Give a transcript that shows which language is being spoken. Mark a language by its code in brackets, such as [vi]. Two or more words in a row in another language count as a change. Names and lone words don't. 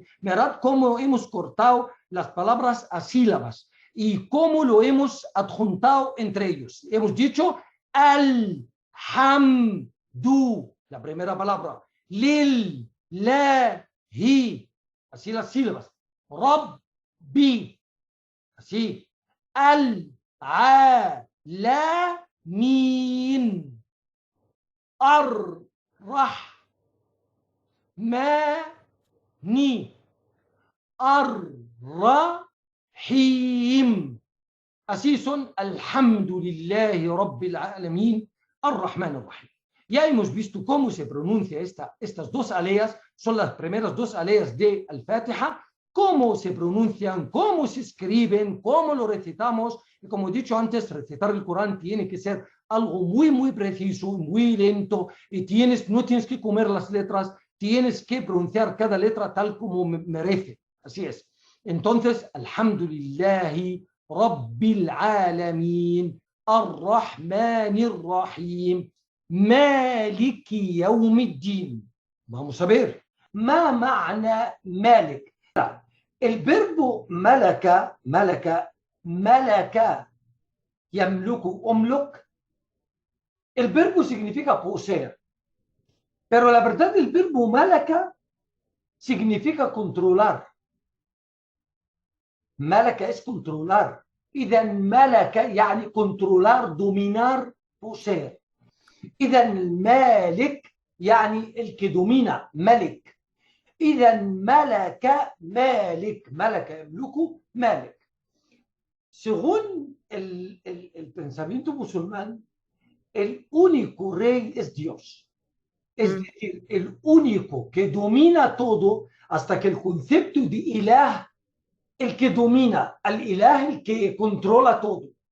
[es] Mirad cómo hemos cortado las palabras a sílabas y cómo lo hemos adjuntado entre ellos. Hemos dicho Al-Hamdu, la primera palabra, Lil, La, Hi, así las sílabas. Rabbi, así. Al-Alamin. Ar-Rahmani. Ar-Rahim. Así son [ar] الحمد لله رب العالمين الرحمن الرحيم. [es] Ya hemos visto cómo se pronuncia estas dos aleas, son las primeras dos aleas de Al-Fatiha, cómo se pronuncian, cómo se escriben, cómo lo recitamos Y como he dicho antes, recitar el Corán tiene que ser algo muy, muy preciso, muy lento, y no tienes que comer las letras, tienes que pronunciar cada letra tal como merece. Así es. Entonces, [ar] الحمد لله رب العالمين، الرحمن الرحيم، مالك يوم الدين. [es] Vamos a ver. [ar] ما معنى مالك؟ الفيرب ملك يملك أملك. [es] El verbo significa poseer, pero la verdad el verbo malaka significa controlar. Malaka es controlar. [ar] إذا ملك يعني [es] controlar, dominar, poseer. [ar] إذا المالك يعني [es] el que domina, [ar] ملك. إذا ملك ملك يملك مالك. [es] Según el pensamiento musulmán, el único rey es Dios. Es decir, el único que domina todo, hasta que el concepto de ilah, el que domina, [ar] الإله, [es] el que controla todo.